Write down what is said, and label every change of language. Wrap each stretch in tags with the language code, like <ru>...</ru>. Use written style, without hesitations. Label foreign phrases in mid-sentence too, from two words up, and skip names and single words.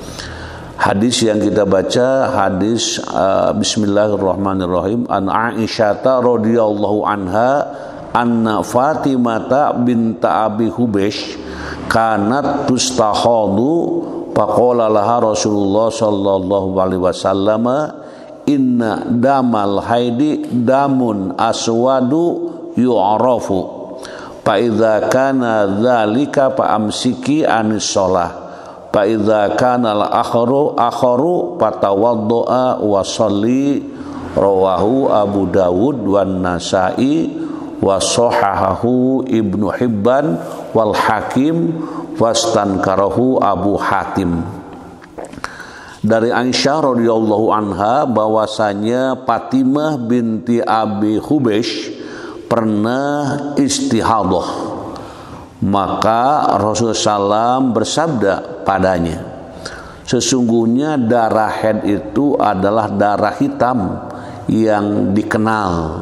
<id>Hadis yang kita baca hadis</id> <ar>بسم الله الرحمن الرحيم عن عائشة رضي الله عنها أن فاطمة بنت أبي حبيش كانت تستحاض فقال لها رسول الله صلى الله عليه وسلم إن دم الحيض دم أسود يعرف فإذا كان ذلك فأمسكي عن الصلاة فإذا كان الآخر فتوضئي وصلي. رواه أبو داود والنسائي وصححه ابن حبان والحاكم واستنكره أبو حاتم.</ar> <id>Dari Aisyah</id> <ar>رضي الله عنها</ar> <id>bahwasanya Fatimah binti Abi Hubaysh pernah istihadah, maka Rasulullah SAW bersabda padanya, sesungguhnya darah haid itu adalah darah hitam yang dikenal.</id>